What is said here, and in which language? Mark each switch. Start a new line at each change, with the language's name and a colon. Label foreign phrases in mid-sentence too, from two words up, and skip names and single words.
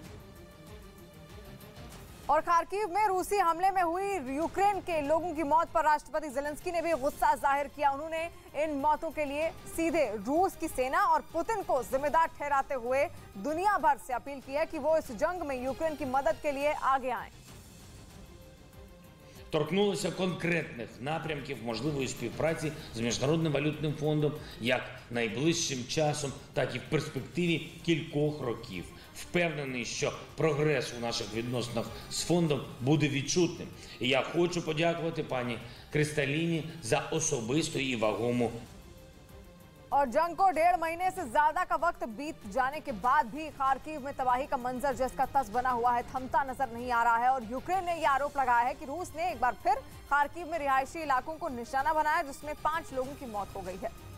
Hindi: और खार्किव में रूसी हमले में हुई यूक्रेन के लोगों की मौत पर राष्ट्रपति ज़ेलेंस्की ने भी गुस्सा जाहिर किया। उन्होंने इन मौतों के लिए सीधे रूस की सेना और पुतिन को जिम्मेदार ठहराते हुए दुनिया भर से अपील की है कि वो इस जंग में यूक्रेन की मदद के लिए आगे आएं।
Ukrainian: Торкнулися конкретних напрямків можливої співпраці з Міжнародним валютним фондом як найближчим часом, так і в перспективі кількох років. Впевнений, що прогрес у наших відносинах з фондом буде відчутним. І я хочу подякувати пані Кристаліні за особисту і вагому.
Hindi: और जंग को 1.5 महीने से ज्यादा का वक्त बीत जाने के बाद भी खार्किव में तबाही का मंजर जिसका तस बना हुआ है, थमता नजर नहीं आ रहा है। और यूक्रेन ने यह आरोप लगाया है कि रूस ने एक बार फिर खार्किव में रिहायशी इलाकों को निशाना बनाया, जिसमें 5 लोगों की मौत हो गई है।